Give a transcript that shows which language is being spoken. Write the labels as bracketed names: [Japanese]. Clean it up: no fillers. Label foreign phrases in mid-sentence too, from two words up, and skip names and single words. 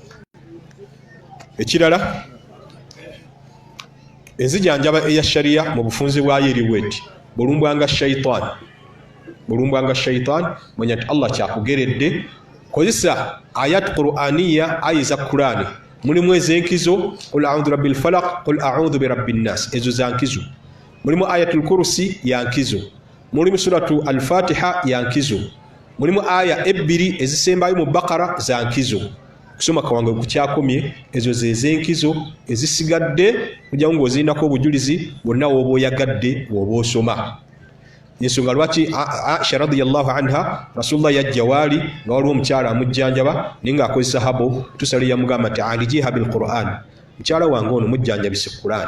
[Ganda] Ekirala enzijanjaba eya shariya mu bufunze bwayo eriwo eti bulumbwanga shaitan manya nti Allah kyakugeredde kozesa [Arabic] آيات قرآنية [Ganda] aya za Qur'ani mulimu ez'enkizo [Arabic] قل أعوذ برب الفلق قل أعوذ برب الناس [Ganda] ezo za nkizo, mulimu [Arabic] آية الكرسي [Ganda] ya nkizo, mulimu [Arabic] سورة الفاتحة [Ganda] ya nkizo, mulimu aya ebbiri ezisembayo mu Bakara za nkizo. Kusoma kawange kukyakomye ezo zez'enkizo ezisigadde kujja ng'ozirinako obujulizi bwonna w'oba oyagadde w'oba osoma. Ensonga lwaki Aisha [Arabic] رضي الله عنها [Ganda] Rasulullah yajja waali nga waliwo omukyala amujjanjaba naye ng'akozesa habo tusale yamugamba nti [Arabic] عالجيها بالقرآن, [Ganda] mukyala wange ono mujjanjabise Qur'an.